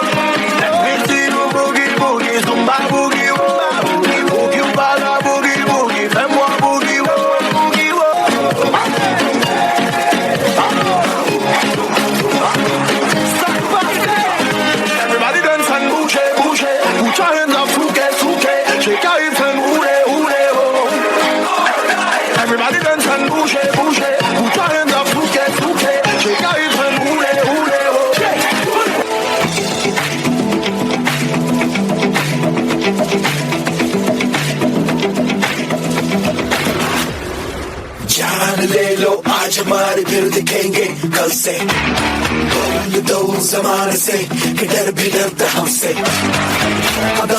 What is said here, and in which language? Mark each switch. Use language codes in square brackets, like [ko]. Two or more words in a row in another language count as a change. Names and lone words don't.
[en] Let me see you boogie, boogie, zumba boogie, wumba boogie, boogie, baga boogie, boogie, [fr] fais-moi [en] boogie, wumba boogie, wumba. Everybody dance and bouge, bouge, put your hands up, fouke, fouke, shake your hips and hooray, hooray, ho. Everybody dance and bouge, bouge, put your hands up, fouke, fouke, shake your hips and hooray, hooray, ho. [hi] जान ले लो आज हमारे फिर दिखेंगे कल से बोल दो जमाने से कि डर भी डरता हमसे कदम